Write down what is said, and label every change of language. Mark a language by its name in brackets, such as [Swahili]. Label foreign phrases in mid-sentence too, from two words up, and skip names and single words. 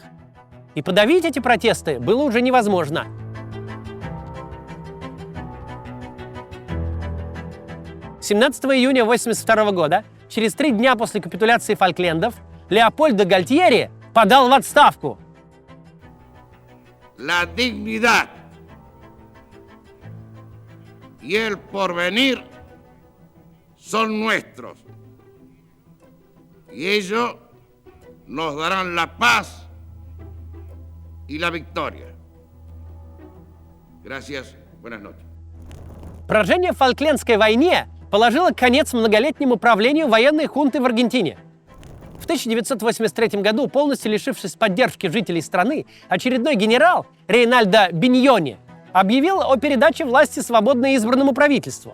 [Russian] И подавить эти протесты было уже невозможно. — 17 июня 1982 года, через 3 дня после капитуляции Фолклендов, Леопольдо Гальтьери подал в отставку. [Spanish] La dignidad y el porvenir son nuestros, y ellos nos darán la paz y la victoria. Gracias, buenas noches. [Russian] Поражение в Фолклендской войне положило конец многолетнему правлению военной хунты в Аргентине. В 1983 году, полностью лишившись поддержки жителей страны, очередной генерал Рейнальдо Биньони объявил о передаче власти свободно избранному правительству.